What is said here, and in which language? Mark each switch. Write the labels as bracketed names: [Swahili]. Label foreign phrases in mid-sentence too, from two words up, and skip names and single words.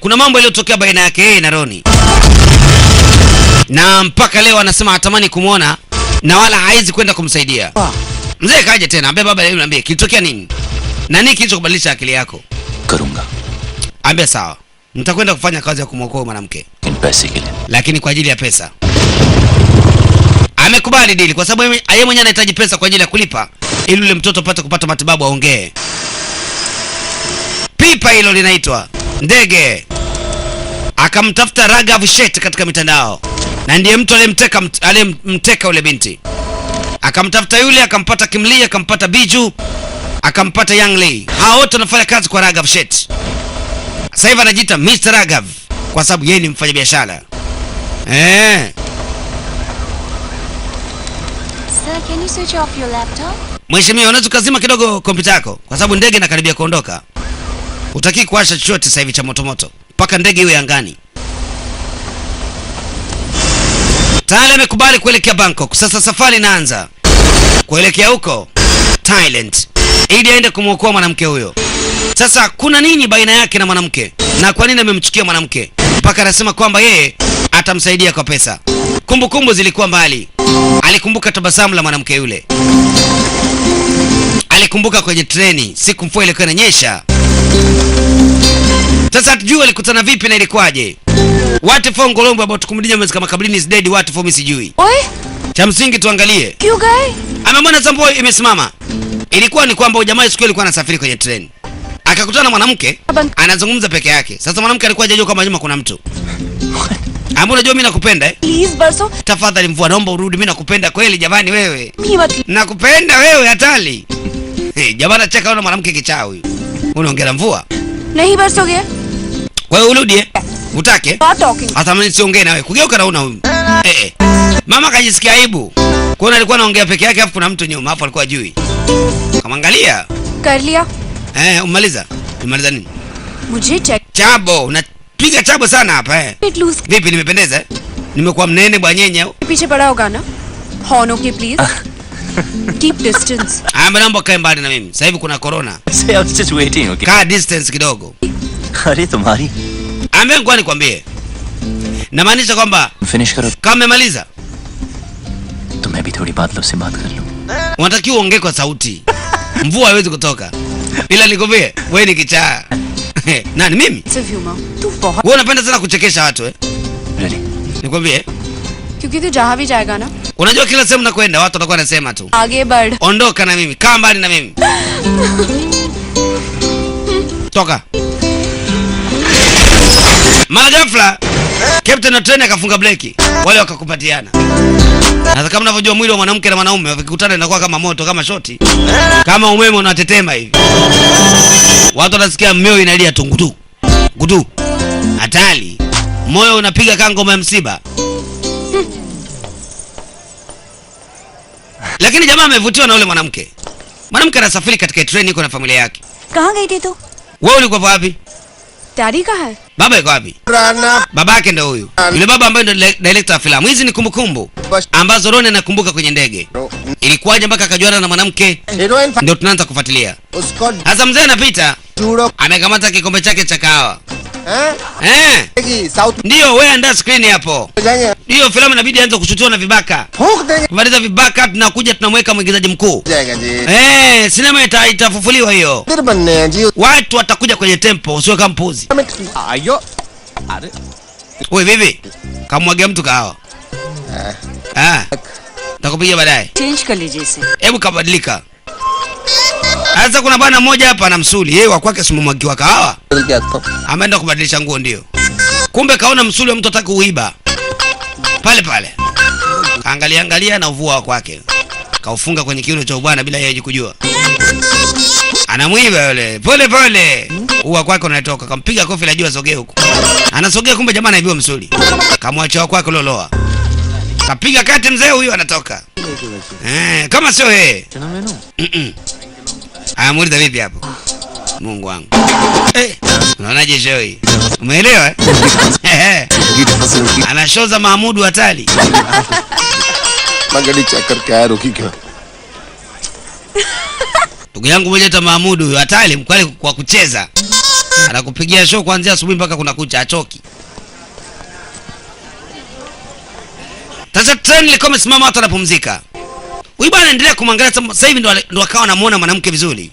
[Swahili] Kuna mambo yaliyotokea baina yake yeye na Roni. Na mpaka leo anasema hatamani kumuona na wala haizi kwenda kumsaidia. Mzee kaja tena, ambia baba, leo niambie kilitokea nini? Na nini kilichokubadilisha akili yako? [Hindi] करूंगा [Swahili] Ambia sawa. Nitakwenda kufanya kazi ya kumwokoa mwanamke, [Hindi] इन पैसे के लिए. [Swahili] lakini kwa ajili ya pesa. Amekubali dili kwa sababu yeye mwenyewe anahitaji pesa kwa ajili ya kulipa ili yule mtoto apate kupata matibabu aongee. Pipa hilo linaitwa ndege. Akamtafuta Raghav Sheth katika mitandao. Na ndiye mtu aliyemteka yule binti. Akamtafuta yule, akampata Kimli, akampata Biju, akampata Yang Lee. Hao wote wanafanya kazi kwa Raghav Sheth. Sasa hivi anajiita Mr. Raghav kwa sababu yeye ni mfanyabiashara. [English] Sir, can you switch off your laptop? [Swahili] Mheshimiwa, unaweza kuzima kidogo kompyuta yako kwa sababu ndege inakaribia kuondoka. Hutaki kuwasha chochote sasa hivi cha moto mpaka ndege iwe angani. Tayari amekubali kuelekea Bangkok. Sasa safari inaanza kuelekea huko Thailand ili aende kumwokoa mwanamke huyo. Sasa kuna nini baina yake na mwanamke? Na kwa nini amemchukia mwanamke? Mpaka anasema kwamba yeye atamsaidia kwa pesa. Kumbukumbu zilikuwa mbali. Alikumbuka tabasamu la mwanamke yule. Alikumbuka kwenye treni siku mvua ilikuwa inanyesha. Sasa hatujui alikutana vipi na ilikuwaje. What for Ngolombo about kumdinya mwezi kama kabrini is dead, what for mimi sijui. Oye, Cha msingi tuangalie. [Hindi] क्यों गए? [Swahili] Amemwona Sambo imesimama. Ilikuwa ni kwamba jamaa siku alikuwa anasafiri kwenye treni. Akakutana na mwanamke anazungumza peke yake. Sasa mwanamke alikuwa hajajua kama nyuma kuna mtu. Ambaye unajua mimi nakupenda [Hindi] Please बरसो [Swahili] Tafadhali Mvua, naomba urudi, mimi nakupenda kweli jamani wewe. [Hindi] भी मत. [Swahili] Nakupenda wewe hatari. Jamani acheka na mwanamke kichaa huyu. Unaongea Mvua? [Hindi] नहीं बरसोगे? [Swahili] Wewe urudi Utake? [English] Not talking. [Swahili] Hata mimi siongee nawe. Kugeuka naona huyu. Mama kajisikia aibu. Kwa alikuwa anaongea peke yake afu kuna mtu nyuma hapo alikuwa ajui. Kamwangalia. [Hindi] कर लिया. [Swahili] Umaliza. Umaliza nini? [Hindi] मुझे check [Swahili] Chabo, unapiga chabo sana hapa [English] it loose [Swahili] Vipi nimependeza? Nimekuwa mnene bwanyenye au? [Hindi] के पीछे पड़ा होगा ना? [English] Horn OK please. Keep distance. [Swahili] Naomba kae mbali na mimi. Sasa hivi kuna corona. [English] I was just waiting, okay? [Swahili] Kaa distance kidogo. [Hindi] अरे तुम्हारी [Swahili] Ambia ngoja nikwambie. Namaanisha kwamba [Hindi] फिनिश करो [Swahili] kama umemaliza [Hindi] तो मैं भी थोड़ी बादलों से बात कर लूं. [Swahili] unatakiwa uongee kwa sauti. Mvua haiwezi kutoka. Ila nikwambie, wewe ni kichaa. Nani mimi? [English] Sense of humor. [Hindi] तू बहुत [Swahili] Wewe unapenda sana kuchekesha watu [English] Really? [Swahili] Nikwambie, [Hindi] क्योंकि तू जहाँ भी जाएगा ना [Swahili] unajua kila sehemu nakwenda watu watakuwa wanasema tu, [Hindi] आगे बढ़. [Swahili] ondoka na mimi, kaa mbali na mimi. Toka. Mara ghafla captain wa treni akafunga breki, wale wakakupatiana. Na kama unavyojua mwili wa mwanamke na mwanaume wakikutana inakuwa kama moto, kama shoti, kama umeme unatetema hivi. Watu wanasikia mioyo inalia tungutu gudu, hatari, moyo unapiga kama ngoma ya msiba. Lakini jamaa amevutiwa na yule mwanamke. Mwanamke anasafiri katika treni yuko na familia yake. [Hindi] कहाँ गई थी तू? [Swahili] Wewe ulikuwa wapi? [Hindi] डैडी कहाँ है? [Swahili] Baba yuko wapi? Rana. Babake ndo huyu. Yule baba ambaye ndo director wa filamu. Hizi ni kumbukumbu ambazo Ron anakumbuka kwenye ndege. Ilikuwaje mpaka akajuana na mwanamke? Heroin. Ndio tunaanza kufuatilia. Usko. Sasa mzee anapita, Judo. amekamata kikombe chake cha kahawa. Eh? South. Ndio wewe andaa screen hapo. [Hindi] जाएंगे. [Swahili] Hiyo filamu inabidi aanze kushutiwa na vibaka. [Hindi] फूंक देंगे. [Swahili] Kumaliza vibaka tunakuja tunamweka mwigizaji mkuu. [Hindi] जाएगा जी. [Swahili] Sinema itafufuliwa hiyo. [Hindi] फिर बनने हैं जी. [Swahili] Watu watakuja kwenye tempo, usiwe kama mpuzi. [Hindi] आयो. अरे. [Swahili] Wewe vipi? Kamwagia mtu kahawa. Takupigia baadaye. [Hindi] चेंज कर लीजिए इसे. [Swahili] Hebu kabadilika. Sasa kuna bwana mmoja hapa anamsuli. Yeye wa kwake simumwagiwa kahawa. [Hindi] बदल के आता हूँ. [Swahili] Ameenda kubadilisha nguo ndio. Kumbe kaona msuli wa mtu ataka kuiba. Pale pale. Kaangalia na uvua wa kwake. Kaufunga kwenye kiuno cha bwana bila yeye kujua. Anamwiba yule. Pole pole. Uwa kwake unatoka. Kampiga kofi la juu asogee huko. Anasogea kumbe jamaa anaibiwa msuli. Kamwacha kwake loloa. Kapiga kati mzee huyu anatoka. Kama sio yeye. Muuliza vipi hapo? Mungu wangu. Unaonaje show hii? Umeelewa? Anashoza Mahmudu hatari. [Hindi] Magadi check करके आया रुकी क्यों? [Swahili] Ndugu yangu mmoja ta Mahmudu hatari mkwali kwa kucheza. Anakupigia show kuanzia asubuhi mpaka kuna kucha achoki. Sasa train ilikuwa imesimama watu wanapumzika. Huyu bwana endelea kumwangalia sasa hivi ndo akawa anamuona mwanamke vizuri.